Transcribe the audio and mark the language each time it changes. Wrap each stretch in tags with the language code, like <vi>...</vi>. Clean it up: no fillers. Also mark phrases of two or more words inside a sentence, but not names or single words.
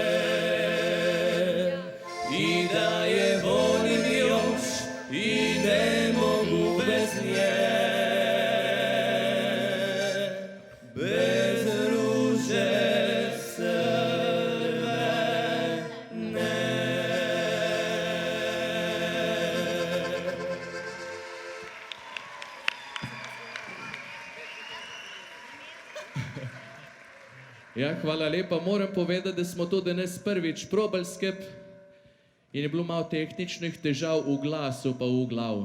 <hr>I da je volim još i ne mogu bez nje, bez ruže crvene.</hr> <sl>Ja, hvala lepa. Moram povedati, da smo to danes prvič probali skep in je bilo malo tehničnih težav v glasu pa v glavu.</sl>